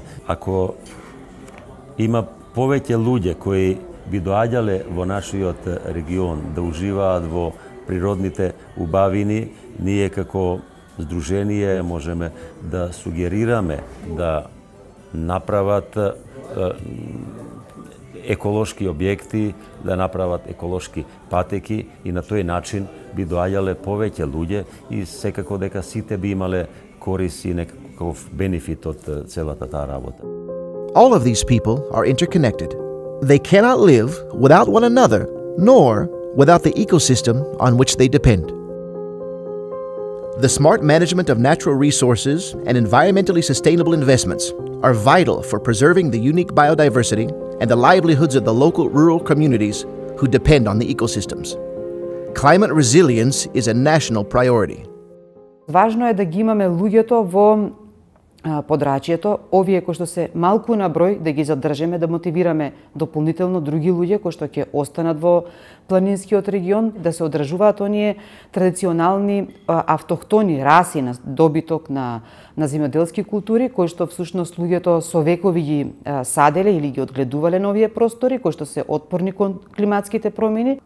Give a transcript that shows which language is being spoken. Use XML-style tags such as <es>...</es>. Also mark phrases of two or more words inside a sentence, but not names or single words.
<mk>Ако има повеќе луѓе кои би доаѓале во нашиот регион да уживаат во природните убавини, ние како здружение можеме да сугерираме да направат еколошки објекти, да направат еколошки патеки и на тој начин би доаѓале повеќе луѓе и секако дека сите би имале корис и некаков бенефит од целата таа работа.</mk> <en>All of these people are interconnected. They cannot live without one another, nor without the ecosystem on which they depend. The smart management of natural resources and environmentally sustainable investments are vital for preserving the unique biodiversity and the livelihoods of the local rural communities who depend on the ecosystems. Climate resilience is a national priority.</en> <mk>Важно е да ги имаме луѓето во подрачјето, овие кои што се малку на број, да ги задржиме, да мотивираме дополнително други луѓе кои што ќе останат во планинскиот регион, да се одржуваат оние традиционални автохтони раси на добиток на земјоделски култури, кои што всушност луѓето со векови ги саделе или ги одгледувале на овие простори, кои што се отпорни кон климатските промени.</mk>